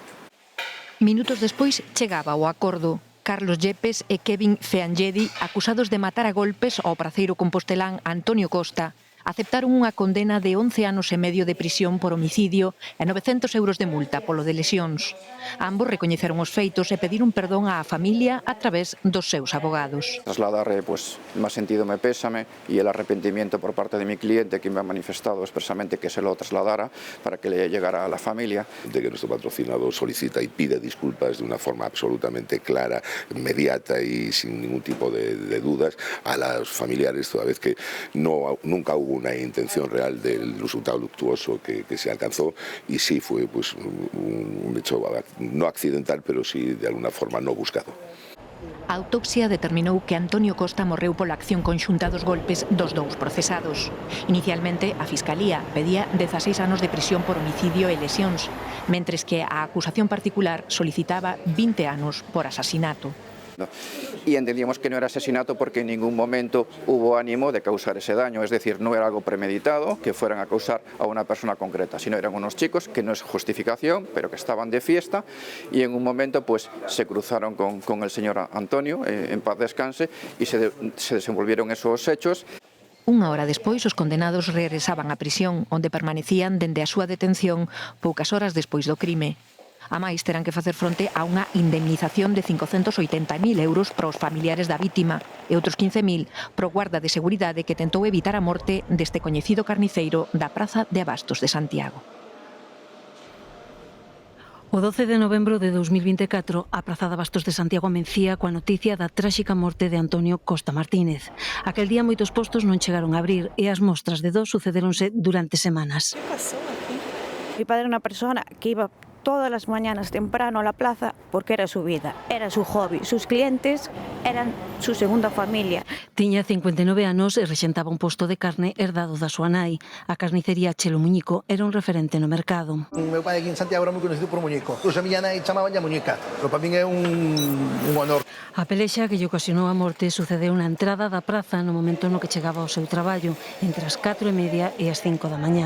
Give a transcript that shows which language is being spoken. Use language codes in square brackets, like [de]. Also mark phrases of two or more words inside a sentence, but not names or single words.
[gl] Minutos despois chegaba o acordo. Carlos Yepes e Kevin Feangedi, acusados de matar a golpes ao praceiro compostelán Antonio Costa, aceptaron unha condena de 11 anos e medio de prisión por homicidio e 900 euros de multa polo de lesións. Ambos recoñeceron os feitos e pediron perdón á familia a través dos seus abogados. [es] Trasladar más sentido me pésame y el arrepentimiento por parte de mi cliente, que me ha manifestado expresamente que se lo trasladara para que le llegara a la familia. De que nuestro patrocinador solicita y pide disculpas de una forma absolutamente clara, inmediata y sin ningún tipo de dudas a los familiares, toda vez que nunca hubo una intención real del resultado luctuoso que se alcanzó, y sí fue pues un hecho no accidental, pero sí de alguna forma no buscado. [gl] A autopsia determinou que Antonio Costa morreu pola acción conxunta dos golpes dos dous procesados. Inicialmente, a Fiscalía pedía 16 anos de prisión por homicidio e lesións, mentres que a acusación particular solicitaba 20 anos por asasinato. [es] Y entendíamos que no era asesinato porque en ningún momento hubo ánimo de causar ese daño, es decir, no era algo premeditado que fueran a causar a una persona concreta, sino eran unos chicos que no es justificación, pero que estaban de fiesta y en un momento pues se cruzaron con el señor Antonio, en paz descanse, y se desenvolvieron esos hechos. [gl] Unha hora despois, os condenados regresaban á prisión, onde permanecían dende a súa detención poucas horas despois do crime. A máis, terán que facer fronte a unha indemnización de 580.000 euros para os familiares da vítima e outros 15.000 pro guarda de seguridade que tentou evitar a morte deste coñecido carniceiro da Praza de Abastos de Santiago. O 12 de novembro de 2024, a Praza de Abastos de Santiago amencía coa noticia da tráxica morte de Antonio Costa Martínez. Aquel día moitos postos non chegaron a abrir e as mostras de dor sucederonse durante semanas. [es] ¿Qué pasó aquí? Mi padre era una persona que iba todas las mañanas temprano a la plaza porque era su vida, era su hobby. Sus clientes eran su segunda familia. [gl] Tiña 59 anos e rexentaba un posto de carne herdado da súa nai. A carnicería Chelo Muñico era un referente no mercado. O meu pai aquí en Santiago era moi conhecido por Muñico. Pois a miña nai chamaban a Muñica, pero para min é un honor. A pelexa que lle ocasionou a morte sucedeu na entrada da praza no momento no que chegaba ao seu traballo, entre as 4:30 e as 5 da mañá.